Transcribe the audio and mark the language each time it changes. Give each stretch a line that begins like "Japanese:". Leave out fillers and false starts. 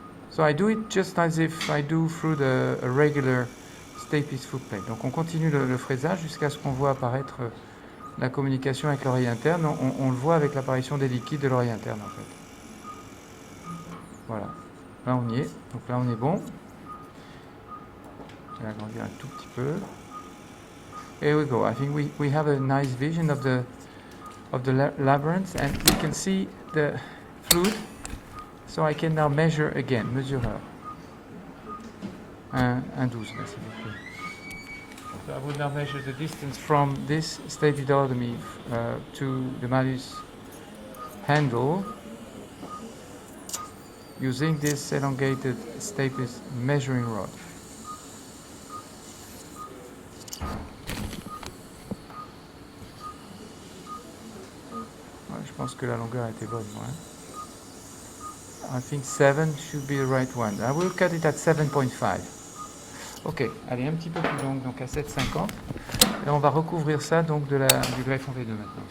English: So I do it just as if I do through a regular Stapes footplate.
French: Donc on continue le fraisage jusqu'à ce qu'on voit apparaître la communication avec l'oreille interne. On le voit avec l'apparition des liquides de l'oreille interne en fait. Voilà, là on y est, donc là on est bon. Je vais agrandir un tout petit peu.
English: Here we go. I think we have a nice vision of the labyrinth, and you can see the fluid. So I can now measure again,
French: mesureur. 1,12 là, s'il vous plaît.
English: So I will now measure the distance from this stapedotomy to the Malleus handle using this elongated Stapes measuring rod.
French: Ouais, je pense que la longueur était bonne. Ouais.
English: I think 7 should be the right one. I will cut it at 7.5.
French: Ok, allez, un petit peu plus longue, donc à 7,50. Et on va recouvrir ça donc du greffe en V2 maintenant.